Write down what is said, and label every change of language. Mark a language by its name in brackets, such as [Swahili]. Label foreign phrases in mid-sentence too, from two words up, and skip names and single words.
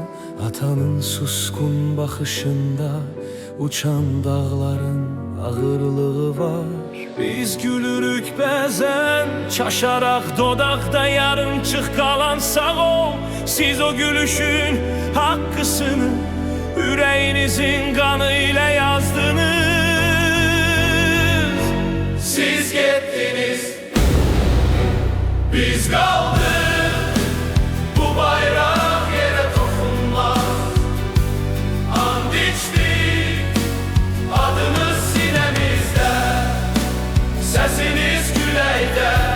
[Azerbaijani] Atanın suskun baxışında uçan dağların ağırlığı var. Biz gülürük bəzən, çaşaraq dodaqda yarımçıq qalan. Sağ ol, siz o gülüşün haqqısını ürəyinizin qanı ilə yazdınız. [Turkish] Siz gittiniz, biz kaldık. Bu bayrak yere dokunmaz. And içtik, adınız sinemizde, sesiniz küləkdə.